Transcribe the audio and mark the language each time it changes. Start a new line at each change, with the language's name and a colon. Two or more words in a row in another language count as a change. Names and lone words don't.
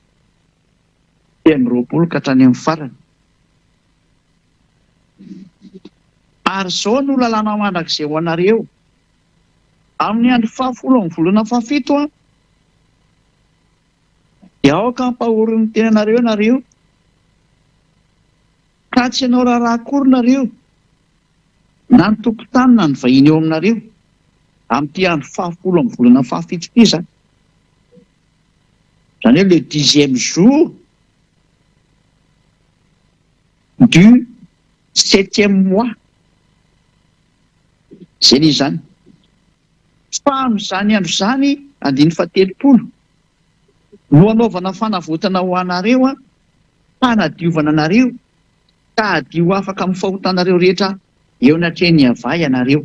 Malagasy: 9 ka hatrany amin'ny farany. Ary izao no lalàna mandrakizay ho anareo amin'ny andro 10 amin'ny volana 7 dia aoka ampahorin'ny tenanareo nareo, ka tsy ianao raharaha akory nareo na ny tokotany na ny vahiny eo aminareo amin'ity andro 10 amin'ny volana 7 ity zany. Zany hoe
French: le 10e jour du 7e mois.
Malagasy: Zay ny zany. Fa amin'izany andro zany andininy 30 no anaovana fanavotana ho anareo hanadiovana anareo ka hadio afaka amin'ny fahotanareo rehetra eo anatrehany ava ianareo.